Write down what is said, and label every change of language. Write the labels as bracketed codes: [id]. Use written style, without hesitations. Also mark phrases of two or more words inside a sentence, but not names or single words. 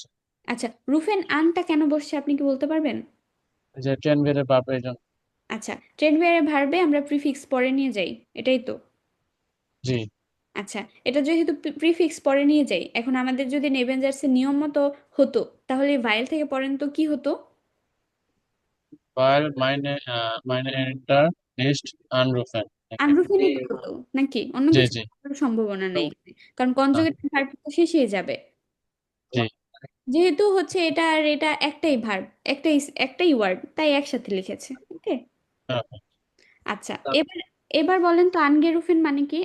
[bn] আচ্ছা, রুফেন আনটা কেন বসছে আপনি কি বলতে পারবেন? যে ট্রেন বের ভার্ব এই জন্য। আচ্ছা, ট্রেন বেয়ারে ভার্বে আমরা প্রিফিক্স পরে নিয়ে যাই, এটাই তো। জি, আচ্ছা, এটা যেহেতু প্রিফিক্স পরে নিয়ে যাই, এখন আমাদের যদি নেভেনজার্সের নিয়ম মতো হতো তাহলে ভাইল থেকে পড়েন তো কি হতো? [de] weil meine Eltern nicht anrufen. [bn] আনরুফেনই তো হতো নাকি, অন্য জি কিছু জি হওয়ার সম্ভাবনা নেই এখানে, কারণ না, কনজুগেট ভার্ব তো শেষেই যাবে। জি যেহেতু হচ্ছে এটা আর এটা একটাই ভার্ব, একটাই ওয়ার্ড, তাই একসাথে লিখেছে। ওকে, হ্যাঁ, আচ্ছা, এবার এবার বলেন তো আনগেরুফেন মানে কি?